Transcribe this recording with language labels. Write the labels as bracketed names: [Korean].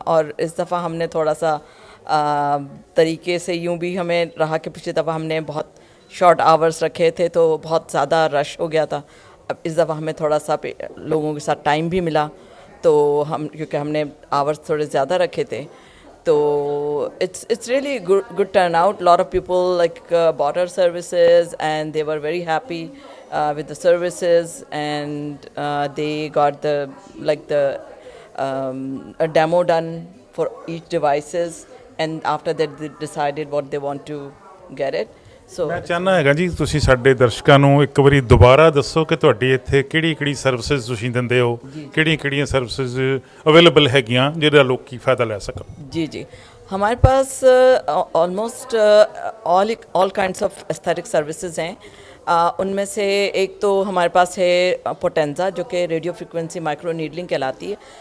[Hindi] और इस दफ़ा हमने थोड़ा सा तरीके से यूँ भी हमें रहा कि पिछली दफ़ा हमने बहुत शॉर्ट आवर्स रखे थे तो बहुत ज़्यादा रश हो गया था। अब इस दफ़ा हमें थोड़ा सा लोगों के साथ टाइम भी मिला, तो हम क्योंकि हमने आवर्स थोड़े ज़्यादा रखे थे, तो [English] It's really good turn out. Lot of people bought our services and they were very happy with the services, and they got a demo done for each devices, and after that they decided what they want to get it. So [Punjabi] ਮੈਂ ਚਾਹੁੰਦਾ ਹੈਗਾ ਜੀ ਤੁਸੀਂ ਸਾਡੇ ਦਰਸ਼ਕਾਂ ਨੂੰ ਇੱਕ ਵਾਰੀ ਦੁਬਾਰਾ ਦੱਸੋ ਕਿ ਤੁਹਾਡੀ ਇੱਥੇ ਕਿਹੜੀ ਸਰਵਿਸਿਜ਼ ਤੁਸੀਂ ਦਿੰਦੇ ਹੋ, ਕਿਹੜੀਆਂ ਸਰਵਿਸਿਜ਼ ਅਵੇਲੇਬਲ ਹੈਗੀਆਂ ਜਿਹਦਾ ਲੋਕੀ [Hindi] फ़ायदा ले सकन। जी हमारे पास almost all kinds of aesthetic services हैं। उनमें से एक तो हमारे पास है पोटेंजा, जो कि रेडियो फ्रिक्वेंसी माइक्रो नीडलिंग कहलाती है।